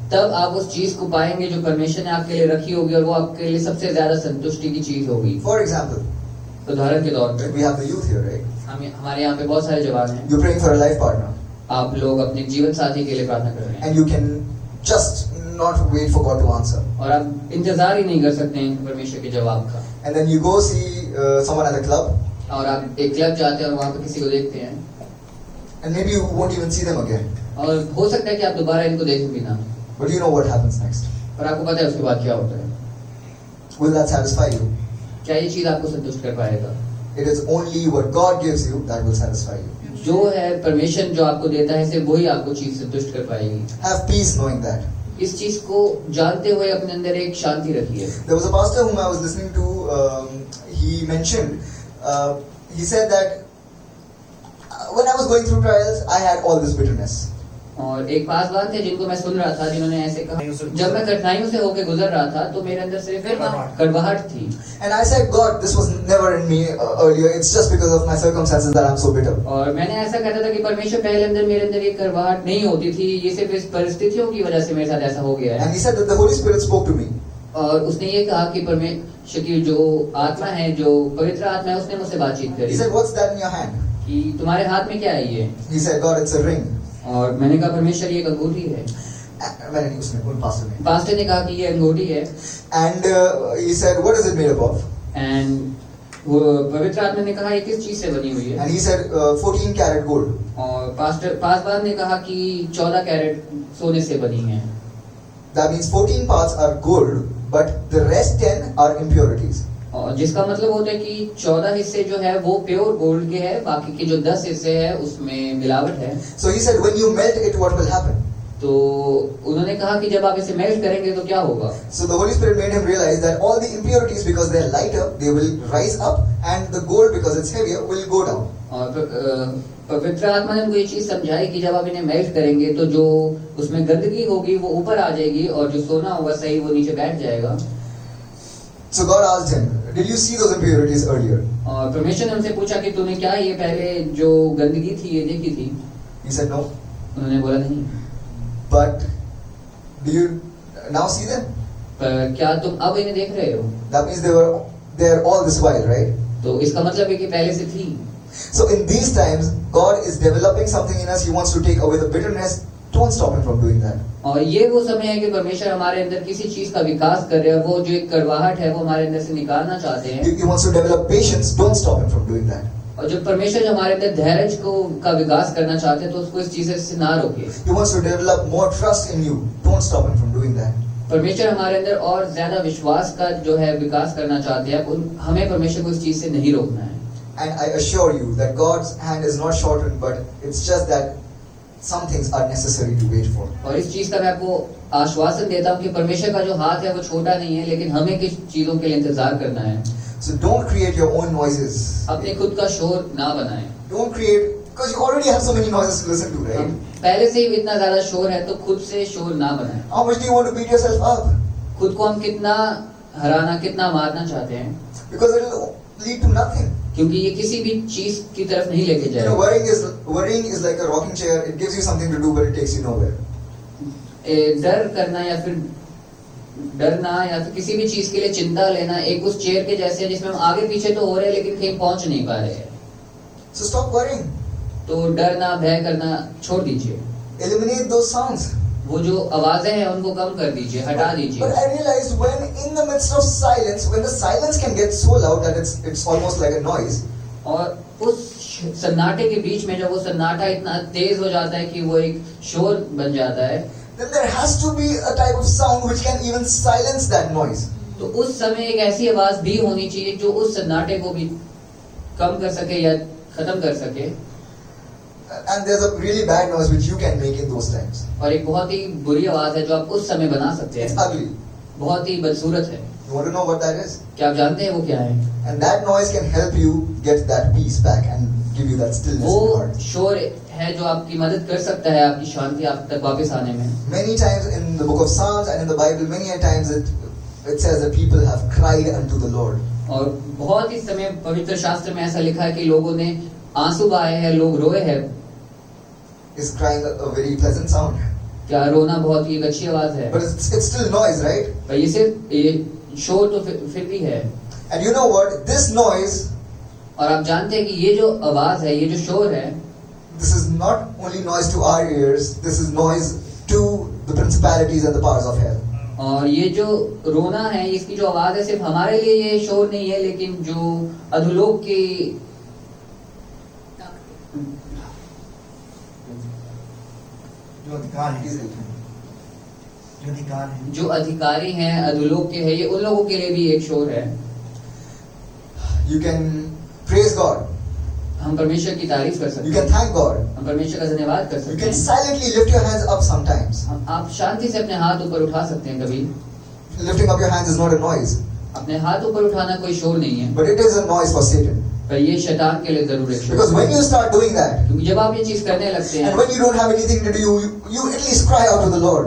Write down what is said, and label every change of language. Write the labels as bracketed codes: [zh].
[hi] तब आप उस चीज को पाएंगे जो परमेश्वर ने आपके लिए रखी होगी, और वो आपके लिए सबसे ज्यादा संतुष्टि की चीज होगी। [en] For example, [hi] उदाहरण के तौर पर [en] we have the youth here, right? [hi] हमारे यहाँ पे बहुत सारे जवान हैं। [en] You're praying for a life partner, [hi] आप लोग अपने जीवन साथी के लिए प्रार्थना कर रहे हैं, [en] and you can just not wait for God to answer. [hi] और आप इंतजार ही नहीं कर सकते हैं परमेश्वर के जवाब का। [en] And then you go see someone at the club, [hi] और आप एक क्लब जाते हैं और वहाँ पे किसी को देखते हैं, [en] and maybe you won't even see them again. [hi] और हो सकता है कि आप दोबारा इनको देखें भी ना, [en] But you know what happens next. [hi] और आपको पता है उसके बाद क्या होता है। [en] Will that satisfy you? [hi] क्या ये चीज आपको संतुष्ट कर पाएगा? [en] It is only what God gives you that will satisfy you. [hi] जो है परमेश्वर जो आपको देता है, सिर्फ वही आपको चीज संतुष्ट कर पाएगी। [en] Have peace knowing that. [hi] इस चीज को जानते हुए अपने अंदर एक शांति रखिए। [en] There was a pastor whom I was listening to. He mentioned, he said that when I was going through trials, I had all this bitterness. [hi] और एक पासवान थे जिनको मैं सुन रहा था, जिन्होंने ऐसे कहा, जब मैं कठिनाइयों से होकर गुजर रहा था तो मेरे अंदर सिर्फ कड़वाहट थी। [en] And I said, God, this was never in me earlier. It's just because of my circumstances that I'm so bitter. [hi] और मैंने ऐसा कहता था कि परमेश्वर पहले मेरे अंदर ये कड़वाहट नहीं होती थी, ये सिर्फ इस परिस्थितियों की वजह से मेरे साथ ऐसा हो गया है। [en] And he said that the Holy Spirit spoke to me. [hi] और उसने ये कहा कि परमेश्वर की जो आत्मा है, जो पवित्र आत्मा है, उसने मुझसे बातचीत [en] He [hi] करी [en] said, what's that in your hand? [hi] कि तुम्हारे हाथ में क्या है ये? [en] He said, God, it's a ring. [hi] और मैंने कहा परमेश्वर ये एक अंगूठी है। मैंने उसने उन pastor ने. पास्टर ने कहा कि ये अंगूठी है। [en] And he said, what is it made up of? [hi] And वो पवित्र आत्मा ने कहा ये किस चीज से बनी हुई है? [en] And he said, 14 karat gold. [hi] और पासवान ने कहा कि 14 कैरेट सोने से बनी है। [en] That means 14 parts are gold, but the rest 10 are impurities. [hi] और जिसका मतलब होता है कि 14 हिस्से जो है वो [en] pure gold [hi] के हैं, बाकी के जो 10 हिस्से हैं उसमें मिलावट है। [en] So he said, when you melt it, what will happen? [hi] तो उन्होंने कहा कि जब आप इसे मेल्ट करेंगे तो क्या होगा? [en] So the Holy Spirit made him realize that all the impurities, because they are lighter, they will rise up, and the gold, because it's heavier, will go down. [hi] और पवित्र आत्मा ने उनको ये चीज समझाई कि जब आप इन्हें मेल्ट करेंगे तो जो उसमें गंदगी होगी वो ऊपर आ जाएगी, और जो सोना होगा सही वो नीचे बैठ जाएगा। [en] So God asked him, did you see those impurities earlier? [hi] और परमेश्वर ने उनसे पूछा कि तूने क्या ये पहले जो गंदगी थी ये देखी थी? [en] He said, no. [hi] उन्होंने बोला नहीं। [en] But do you now see them? [hi] पर क्या तुम अब इन्हें देख रहे हो? [en] That means they were there all this while, right? [hi] तो इसका मतलब है कि पहले से थी। [en] So in these times, God is developing something in us. He wants to take away the bitterness. Don't stop Him from doing that. [hi] और ये वो समय है कि परमेश्वर हमारे अंदर किसी चीज का विकास कर रहे हैं, वो जो एक कड़वाहट है वो हमारे अंदर से निकालना चाहते हैं। [en] He wants to develop patience. Don't stop Him from doing that. [hi] और जब परमेश्वर जो हमारे अंदर धैर्य का विकास करना चाहते हैं तो उसको इस चीज से ना रोके। [en] He wants to develop more trust in you. Don't stop Him from doing that. [hi] परमेश्वर हमारे अंदर और ज्यादा विश्वास का जो है विकास करना चाहते हैं, हमें परमेश्वर को इस चीज से नहीं रोकना है। [en] And I assure you that God's hand is not shortened, but it's just that some things are necessary to wait for. [hi] और इस चीज का मैं आपको आश्वासन देता हूँ कि परमेश्वर का जो हाथ है वो छोटा नहीं है, लेकिन हमें किस चीजों के लिए इंतजार करना है। [en] So don't create your own noises. [hi] अपने खुद का शोर ना बनाएं। [en] Don't create, because you already have so many noises to listen to, right? [hi] पहले से ही इतना ज्यादा शोर है तो खुद से शोर ना बनाएं। [en] How much do you want to beat yourself up? [hi] खुद को हम कितना हराना, कितना मारना चाहते हैं? [en] Because it will lead to nothing. [hi] क्योंकि ये किसी भी चीज की तरफ नहीं लेके [en] You know, [hi] जाएगा। [en] worrying is like a rocking chair. It gives you something to do, but it takes you nowhere. [hi] डर करना या फिर डरना या फिर किसी भी चीज के लिए चिंता लेना एक उस चेयर के जैसे है जिसमें हम आगे पीछे तो हो रहे हैं लेकिन कहीं पहुंच नहीं पा रहे हैं। [en] So stop worrying. [hi] तो डरना, भय करना छोड़ दीजिए। [en] Eliminate those sounds. [hi] वो जो आवाजें हैं उनको कम कर दीजिए, हटा [en] But [hi] दीजिए। [en] I realized when in the midst of silence, when the silence can get so loud that it's almost like a noise. [hi] और उस सन्नाटे के बीच में जब वो सन्नाटा इतना तेज हो जाता है कि वो एक शोर बन जाता है, [en] Then there has to be a type of sound which can even silence that noise. [hi] तो उस समय एक ऐसी आवाज भी होनी चाहिए जो उस सन्नाटे को भी कम कर सके या खत्म कर सके। [en] And there's a really bad noise which you can make in those times. [hi] और एक बहुत ही बुरी आवाज है जो आप उस समय बना सकते [en] It's [hi] हैं, [en] ugly. [hi] बहुत ही बदसूरत है। [en] You want to know what that is? [hi] क्या आप जानते हैं वो क्या है? [en] And that noise can help you get that peace back and give you that stillness in [hi] वो [en] your heart. [hi] शोर है जो आपकी मदद कर सकता है आपकी शांति आप तक वापस आने में। [en] Many times in the book of Psalms and in the Bible, many a times it says that people have cried unto the Lord. [hi] और बहुत ही समय पवित्र शास्त्र में ऐसा लिखा है कि लोगों ने आंसू बहाए हैं, लोग रोए हैं। [en] Is crying a very pleasant sound, [hi] क्या रोना बहुत ही एक अच्छी आवाज है, [en] but it's still noise, right? [hi] पर ये सिर्फ ये शोर तो फिर भी है। [en] And you know what? This noise, [hi] और आप जानते हैं कि ये जो आवाज है, ये जो शोर है, [en] this is not only noise to our ears. This is noise to the principalities and the powers of hell. [hi] और ये जो रोना है, इसकी जो आवाज है सिर्फ हमारे लिए ये शोर नहीं है, लेकिन जो अधोलोक की जो अधिकार है, जो अधिकार है, जो अधिकारी हैं अधोलोक के हैं, ये उन लोगों के लिए भी एक शोर है। [en] You can praise God. [hi] हम परमेश्वर की तारीफ कर [en] You [hi] सकते [en] can [hi] हैं, [en] thank God. [hi] हम परमेश्वर का धन्यवाद कर [en] You [hi] सकते [en] can [hi] हैं। [en] silently lift your hands up sometimes. [hi] आप शांति से अपने हाथ ऊपर उठा सकते हैं। कभी [en] Lifting up your hands is not a noise, [hi] अपने हाथ ऊपर उठाना कोई शोर नहीं है, [en] but it is a noise for Satan. [hi] पर ये शैतान के लिए जरूर एक शोर [en] Because when [hi] है। [en] you start doing that, [hi] क्योंकि जब आप ये चीज करने लगते [en] and [hi] हैं [en] when you don't have anything to do, you at least cry out to the Lord.